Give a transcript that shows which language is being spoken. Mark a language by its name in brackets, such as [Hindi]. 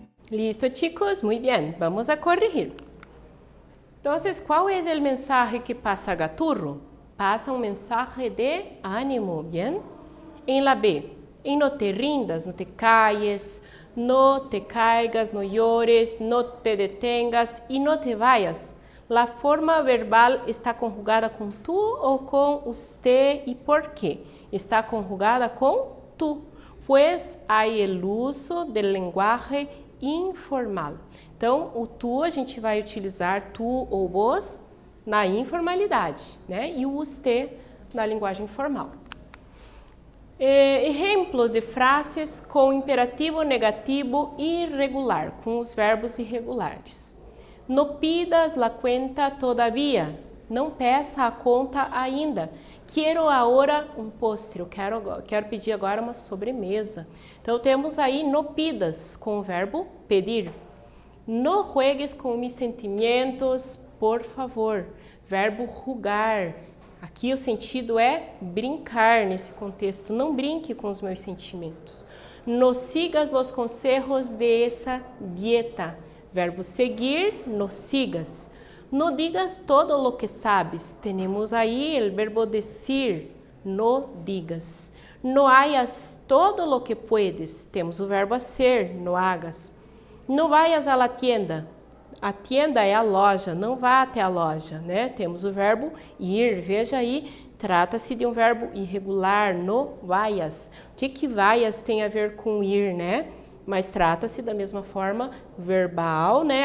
[Spanish] Listo, chicos, muy bien, vamos a corregir. [Portuguese] Então, qual é o mensaje que passa Gaturro? Passa um mensagem de ânimo, [Spanish] ¿bien? Em la B, em no te rindas, no te calles, no te caigas, no llores, no te detengas e no te vayas. La forma verbal está conjugada com tu ou com usted e por quê? Está conjugada com tu, pues hay el uso del lenguaje informal. [Portuguese] Então, o tu a gente vai utilizar tu ou vos na informalidade, né? E o usted na linguagem formal. Exemplos de frases com imperativo negativo irregular, com os verbos irregulares. [Spanish] No pidas la cuenta todavía, [Portuguese] não peça a conta ainda. [Spanish] Quiero ahora um postre, [Portuguese] eu quero pedir agora uma sobremesa. Então temos aí [Spanish] no pidas [Portuguese] com o verbo pedir. [Spanish] No juegues com mis sentimientos, por favor. [Portuguese] Verbo jugar. Aqui o sentido é brincar nesse contexto. Não brinque com os meus sentimentos. [Spanish] No sigas los consejos de esa dieta. [Portuguese] Verbo seguir, [Spanish] no sigas. No digas todo lo que sabes. [Portuguese] Temos aí o verbo decir. [Spanish] No digas. No hayas todo lo que puedes. [Portuguese] Temos o verbo hacer. [Spanish] No hagas. No vayas a la tienda. [Portuguese] A tienda é a loja, não vá até a loja, né? Temos o verbo ir, veja aí, trata-se de um verbo irregular, [Spanish] no vayas. [Portuguese] O que vayas tem a ver com ir, né? Mas trata-se da mesma forma verbal, né?